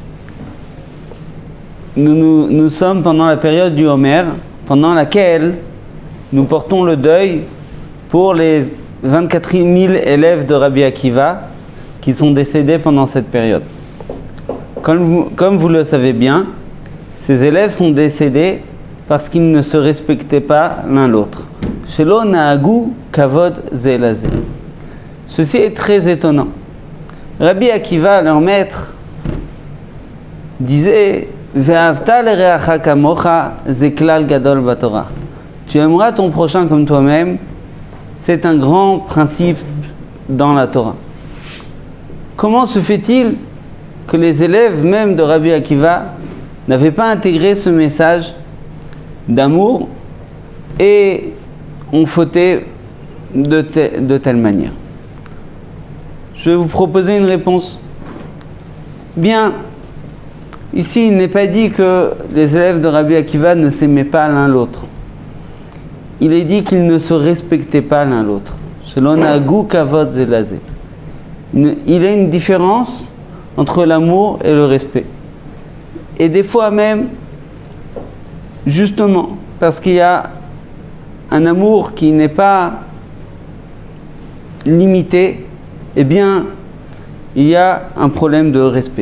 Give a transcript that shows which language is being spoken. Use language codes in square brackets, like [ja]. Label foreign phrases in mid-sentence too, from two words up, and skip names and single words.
[fr] Nous sommes pendant la période du Homer, pendant laquelle nous portons le deuil pour les 24 000 élèves de Rabbi Akiva qui sont décédés pendant cette période. Comme vous le savez bien, ces élèves sont décédés parce qu'ils ne se respectaient pas l'un l'autre. [he] שלא נהגו כבוד זה לזה. [fr] Ceci est très étonnant. Rabbi Akiva, leur maître, disait [he] ואהבת לרעך כמוך זה כלל גדול בתורה. [fr] Tu aimeras ton prochain comme toi-même, c'est un grand principe dans la Torah. Comment se fait-il que les élèves même de Rabbi Akiva n'avaient pas intégré ce message d'amour et ont fauté de telle manière? Je vais vous proposer une réponse. Bien, ici il n'est pas dit que les élèves de Rabbi Akiva ne s'aimaient pas l'un l'autre. Il est dit qu'ils ne se respectaient pas l'un l'autre. [he] שלא נהגו כבוד זה לזה. [fr] Il y a une différence entre l'amour et le respect. Et des fois même, justement, parce qu'il y a un amour qui n'est pas limité, eh bien, il y a un problème de respect.